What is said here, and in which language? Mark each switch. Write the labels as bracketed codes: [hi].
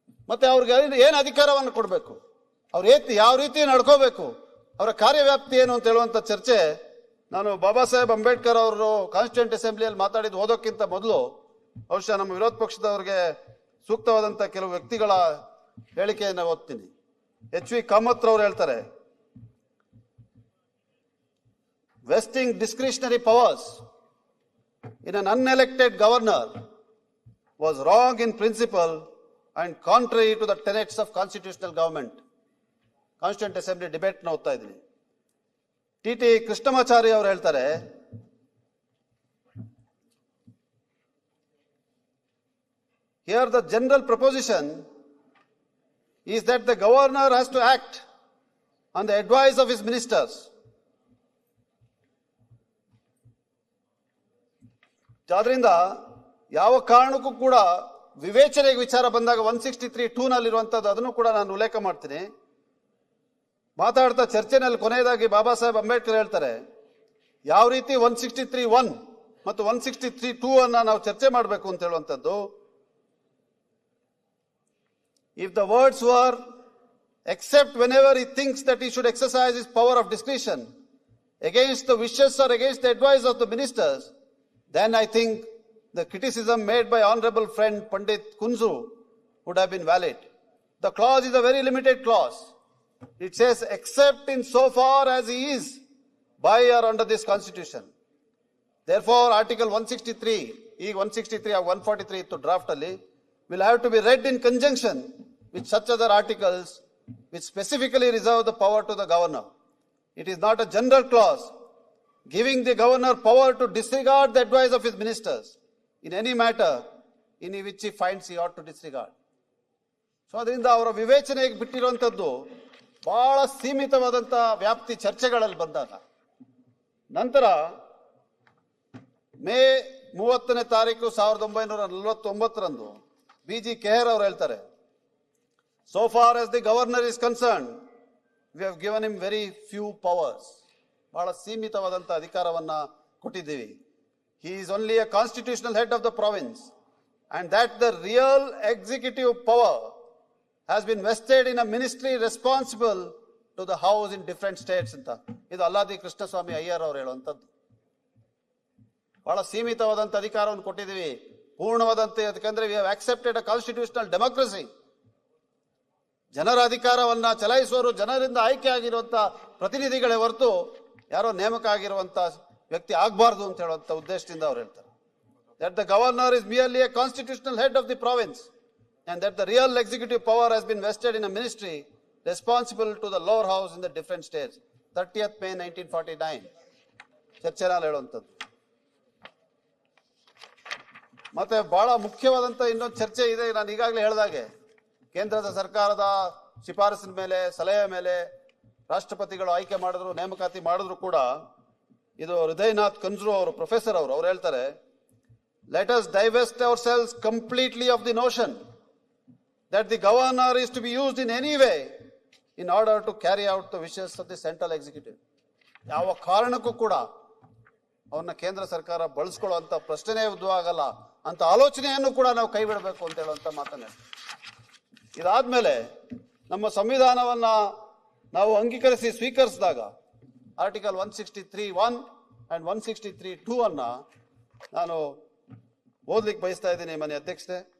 [kn] ಮತ್ತೆ ಅವ್ರಿಗೆ ಏನು ಅಧಿಕಾರವನ್ನು ಕೊಡಬೇಕು, ಅವ್ರ ಯಾವ ರೀತಿ ನಡ್ಕೋಬೇಕು, ಅವರ ಕಾರ್ಯವ್ಯಾಪ್ತಿ ಏನು ಅಂತ ಹೇಳುವಂತ ಚರ್ಚೆ ನಾನು ಬಾಬಾ ಸಾಹೇಬ್ ಅಂಬೇಡ್ಕರ್ ಅವರು ಕಾನ್ಸ್ಟಿಟ್ಯೂಂಟ್ ಅಸೆಂಬ್ಲಿಯಲ್ಲಿ ಮಾತಾಡಿದ್ದು ಓದೋಕ್ಕಿಂತ ಮೊದಲು ಬಹುಶಃ ನಮ್ಮ ವಿರೋಧ ಪಕ್ಷದವರಿಗೆ ಸೂಕ್ತವಾದಂಥ ಕೆಲವು ವ್ಯಕ್ತಿಗಳ ಹೇಳಿಕೆಯನ್ನು ಓದ್ತೀನಿ. ಎಚ್ ವಿ ಕಾಮತ್ ರವರು ಹೇಳ್ತಾರೆ, [en] Vesting discretionary powers in an unelected governor was wrong in principle and contrary to the tenets of constitutional government. [kn] Constituent assembly debate ನ ಓದ್ತಾ ಇದ್ದೀನಿ. ಟಿ ಕೃಷ್ಣಮಾಚಾರಿ ಅವರು ಹೇಳ್ತಾರೆ, [en] here the general proposition is that the governor has to act on the advice of his ministers. [kn] ಆದ್ರಿಂದ ಯಾವ ಕಾರಣಕ್ಕೂ ಕೂಡ ವಿವೇಚನೆಗೆ ವಿಚಾರ ಬಂದಾಗ 163(2) ನಲ್ಲಿರುವಂತದ್ದು ಅದನ್ನು ಕೂಡ ನಾನು ಉಲ್ಲೇಖ ಮಾಡ್ತೀನಿ. ಮಾತಾಡ್ತಾ ಚರ್ಚೆನಲ್ಲಿ ಕೊನೆಯದಾಗಿ ಬಾಬಾ ಸಾಹೇಬ್ ಅಂಬೇಡ್ಕರ್ ಹೇಳ್ತಾರೆ, ಯಾವ ರೀತಿ 163(1) ಮತ್ತು 163(2) ಅನ್ನ ನಾವು ಚರ್ಚೆ ಮಾಡಬೇಕು ಅಂತ ಹೇಳುವಂಥದ್ದು. [en] If the words were, except whenever he thinks that he should exercise his power of discretion against the wishes or against the advice of the ministers, then I think the criticism made by honorable friend Pandit Kunzu would have been valid. The clause is a very limited clause. It says, except in so far as he is by or under this constitution. Therefore, Article 163, E 163 or 143 to draft ali, will have to be read in conjunction with such other articles which specifically reserve the power to the governor. It is not a general clause giving the governor power to disregard the advice of his ministers in any matter in which he finds he ought to disregard. [kn] So ಅದರಿಂದ ಅವರ ವಿವೇಚನೆಗೆ ಬಿಟ್ಟಿರುವಂಥದ್ದು ಬಹಳ ಸೀಮಿತವಾದಂಥ ವ್ಯಾಪ್ತಿ ಚರ್ಚೆಗಳಲ್ಲಿ ಬಂದಾಗ ನಂತರ ಮೇ 30ನೇ ತಾರೀಕು 1949ರಂದು BG Kher ಅವರು ಹೇಳ್ತಾರೆ, [en] so far as the governor is concerned, we have given him very few powers. [kn] ಬಹಳ ಸೀಮಿತವಾದಂಥ ಅಧಿಕಾರವನ್ನ ಕೊಟ್ಟಿದ್ದೀವಿ. [en] He is only a constitutional head of the province and that the real executive power has been vested in a ministry responsible to the house in different states ಅಂತ. [kn] ಇದು ಅಲ್ಲಾದಿ ಕೃಷ್ಣಸ್ವಾಮಿ ಅಯ್ಯರ್ ಅವರು ಹೇಳುವಂಥದ್ದು. ಬಹಳ ಸೀಮಿತವಾದಂಥ ಅಧಿಕಾರವನ್ನು ಕೊಟ್ಟಿದ್ದೀವಿ, ಪೂರ್ಣವಾದಂತೆ. ಯಾಕಂದ್ರೆ [en] We have accepted a constitutional democracy. [kn] ಜನರ ಅಧಿಕಾರವನ್ನ ಚಲಾಯಿಸುವವರು ಜನರಿಂದ ಆಯ್ಕೆ ಆಗಿರುವಂತ ಪ್ರತಿನಿಧಿಗಳೇ ಹೊರತು ಯಾರೋ ನೇಮಕ ಆಗಿರುವಂತ ವ್ಯಕ್ತಿ ಆಗಬಾರ್ದು ಅಂತ ಹೇಳುವಂತ ಉದ್ದೇಶದಿಂದ ಅವರು ಹೇಳ್ತಾರೆ. [en] That the governor is merely a constitutional head of the province and that the real executive power has been vested in a ministry responsible to the lower house in the different states. [kn] 30th May 1949 ಚರ್ಚೆನಲ್ಲಿ ಹೇಳುವಂಥದ್ದು. ಮತ್ತೆ ಬಹಳ ಮುಖ್ಯವಾದಂತ ಇನ್ನೊಂದು ಚರ್ಚೆ ಇದೆ. ನಾನು ಈಗಾಗಲೇ ಹೇಳಿದಾಗೆ ಕೇಂದ್ರದ ಸರ್ಕಾರದ ಶಿಫಾರಸಿನ ಮೇಲೆ, ಸಲಹೆ ಮೇಲೆ ರಾಷ್ಟ್ರಪತಿಗಳು ಆಯ್ಕೆ ಮಾಡಿದ್ರು, ನೇಮಕಾತಿ ಮಾಡಿದ್ರು ಕೂಡ ಇದು ಹೃದಯನಾಥ್ ಕನ್ಜ್ರು ಅವರು, ಪ್ರೊಫೆಸರ್ ಅವರು ಹೇಳ್ತಾರೆ, [en] let us divest ourselves completely of the notion that the governor is to be used in any way in order to carry out the wishes of the central executive. [kn] ಯಾವ ಕಾರಣಕ್ಕೂ ಕೂಡ ಅವನ್ನ ಕೇಂದ್ರ ಸರ್ಕಾರ ಬಳಸ್ಕೊಳ್ಳುವಂತ ಪ್ರಶ್ನೆ ಉದ್ಭವ ಆಗಲ್ಲ ಅಂತ ಆಲೋಚನೆಯನ್ನು ಕೂಡ ನಾವು ಕೈ ಬಿಡಬೇಕು ಅಂತ ಹೇಳುವಂತ ಮಾತನ್ನ. ಇದಾದ್ಮೇಲೆ ನಮ್ಮ ಸಂವಿಧಾನವನ್ನ ನಾವು ಅಂಗೀಕರಿಸಿ ಸ್ವೀಕರಿಸಿದಾಗ ಆರ್ಟಿಕಲ್ 163(1) ಅಂಡ್ 163(2) ಅನ್ನ ನಾನು ಓದ್ಲಿಕ್ಕೆ ಬಯಸ್ತಾ ಇದ್ದೀನಿ ಮನೆ ಅಧ್ಯಕ್ಷತೆ.